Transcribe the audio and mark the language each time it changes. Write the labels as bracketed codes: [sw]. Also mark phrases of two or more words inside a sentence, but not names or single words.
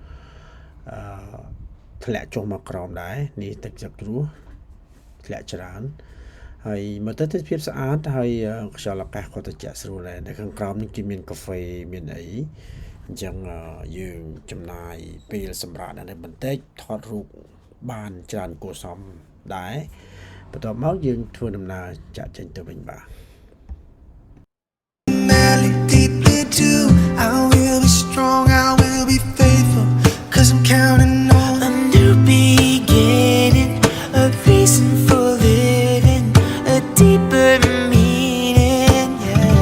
[km] ធ្លាក់ចុះមកក្រោមដែរនេះទឹកជ្រោះធ្លាក់ច្រើនហើយមកទៅទេសភាពស្អាតហើយខ្យល់អាកាសក៏ត្រជាក់ស្រួលដែរនៅខាងក្រោមនេះគេមានកាហ្វេមានអីអញ្ចឹងយើងចំណាយពេលសម្រាប់នៅបន្តិចថតរូបបានច្រើនគួរសមដែរបន្ទាប់មកយើងធ្វើដំណើរចាក់ចេញទៅវិញបាទ [en] deeply too. I will be strong, I will be faithful, 'cause I'm counting on a new beginning, a reason for living, a deeper meaning, yeah.